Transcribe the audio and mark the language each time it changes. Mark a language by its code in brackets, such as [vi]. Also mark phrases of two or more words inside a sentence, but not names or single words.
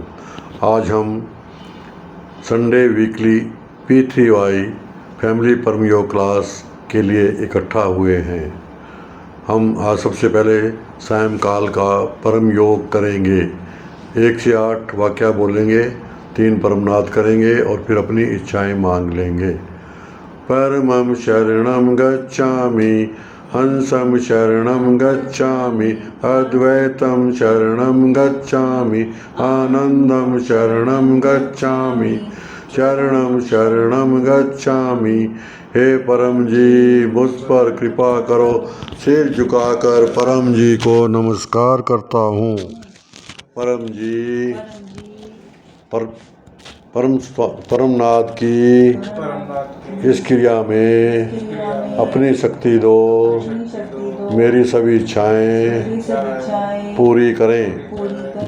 [hi] आज हम [en] Sunday weekly [hi] P3Y फैमिली परम योग क्लास के लिए इकट्ठा हुए हैं। हम आज सबसे पहले सायंकाल का परम योग करेंगे। 1 से 8 वाक्य बोलेंगे, 3 परमनाद करेंगे और फिर अपनी इच्छाएं मांग लेंगे। [sa] परमं शरणं गच्छामि, हंसं शरणं गच्छामि, अद्वैतं शरणं गच्छामि, आनंदं शरणं गच्छामि, शरणं शरणं गच्छामि। [hi] हे परम जी, मुझ पर कृपा करो। सिर झुकाकर परम जी को नमस्कार करता हूँ। परम जी, परमनाथ की इस क्रिया में अपनी शक्ति दो, मेरी सभी इच्छाएं पूरी करें।